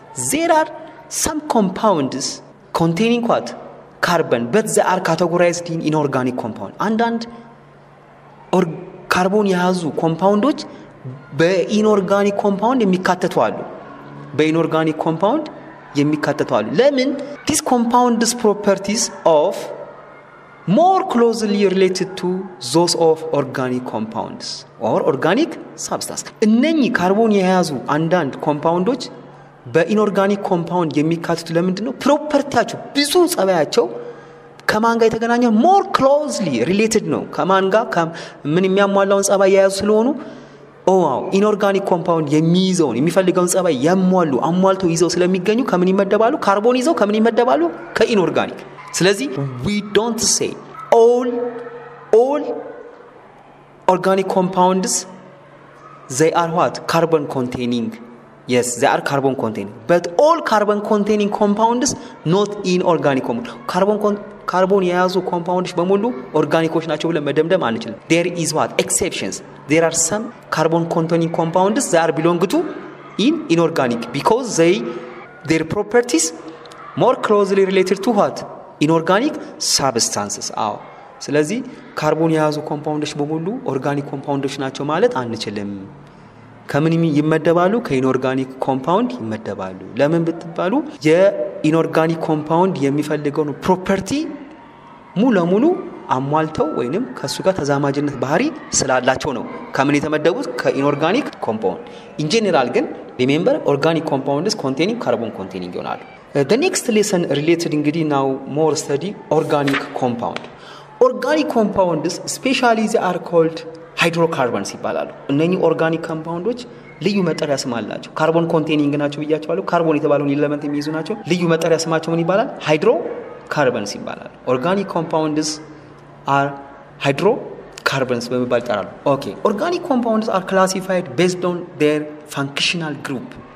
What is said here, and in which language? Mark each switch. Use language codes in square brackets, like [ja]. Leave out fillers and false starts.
[en] There are some compounds containing what? Carbon, but they are categorized in inorganic compound. [am] አንዳንድ ካርቦን የያዙ ኮምፓውንዶች በኢንኦርጋኒክ ኮምፓውንድ የሚካተቱ አሉ። በኢንኦርጋኒክ ኮምፓውንድ የሚካተቱ አሉ። ለምን? [en] these compounds properties of more closely related to those of organic compounds or organic substance. [am] እነኚህ ካርቦን የያዙ አንዳንድ ኮምፓውንዶች በኢንኦርጋኒክ ኮምፓውንድ የሚካተቱ ለምንድነው? ፕሮፐርቲያቸው ብዙ ጸባያቸው ከማን ጋር የተገናኘው? [en] more closely related [am] ነው። ከማን ጋር ምን የሚያሟላውን ጸባይ የያዙ ስለሆኑ ኢንኦርጋኒክ ኮምፓውንድ የሚይዘውን የሚፈልገውን ጸባይ አሟልተው ይዘው ስለሚገኙ ከምን ይመደባሉ? ካርቦን ይዘው ከምን ይመደባሉ? ከኢንኦርጋኒክ። ስለዚህ [en] we don't say all organic compounds they are what? Carbon containing. Yes, they are carbon containing, but all carbon containing compounds not inorganic compounds. [am] ካርቦን የያዙ ኮምፓውንዶች በሙሉ ኦርጋኒኮች ናቸው ብለን መደምደም አንችልም። [en] there is what? exceptions. There are some carbon containing compounds that are belong to inorganic because their properties more closely related to what? Inorganic substances. [am] ስለዚህ ካርቦን የያዙ ኮምፓውንዶች በሙሉ ኦርጋኒክ ኮምፓውንዶች ናቸው ማለት አንችልም። ከምን ይመደባሉ? ከኢንኦርጋኒክ ኮምፓውንድ ይመደባሉ። ለምን ብትባሉ የኢንኦርጋኒክ ኮምፓውንድ የሚፈልገው ፕሮፐርቲ ሙሉ ለሙሉ አሟልተው ወይንም ከሱ ጋር ተዛማጅነት ባህሪ ስላላቸው ነው ከምን የተመደቡት? ከኢንኦርጋኒክ ኮምፓውንድ። ኢን ጀነራል ግን ሪሜምበር ኦርጋኒክ ኮምፓውንድስ ኮንቴኒንግ ካርቦን ኮንቴኒንግ ይሆናሉ። [en] the next lesson related [am] እንግዲህ [en] now more study organic compound. Organic compounds especially they are called hydrocarbons [am] ይባላሉ። እነኚህ ኦርጋኒክ ኮምፓውንዶች ልዩ መጠሪያ ስም አላቸው። ካርቦን ኮንቴኒንግ ናቸው ብያቸዋለሁ። ካርቦን የተባለውን ኤሌመንት የሚይዙ ናቸው። ልዩ መጠሪያ ስማቸው ምን ይባላል? ሃይድሮካርበንስ ይባላል። ኦርጋኒክ ኮምፓውንድስ [en] are hydrocarbons [am] በመባል ይጠራሉ። [en] Okay, organic compounds are classified based on their functional group.